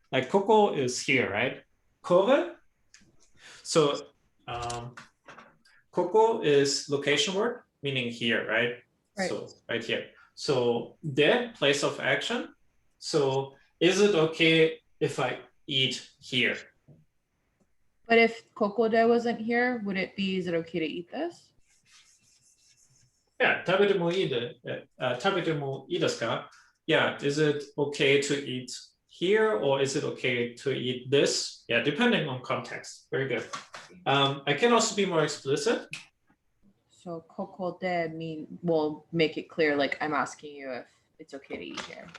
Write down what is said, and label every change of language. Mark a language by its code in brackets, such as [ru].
[en] Like koko is here, right? Kore. So koko is location word, meaning here, right? So right here. So de, place of action. So is it okay if I eat here? But if kokode wasn't here, would it be, is it okay to eat this? Yeah, [ja] 食べてもいいですか? [en] Yeah, is it okay to eat here or is it okay to eat this? Yeah, depending on context. Very good. I can also be more explicit. So kokode will make it clear, like I'm asking you if it's okay to eat here.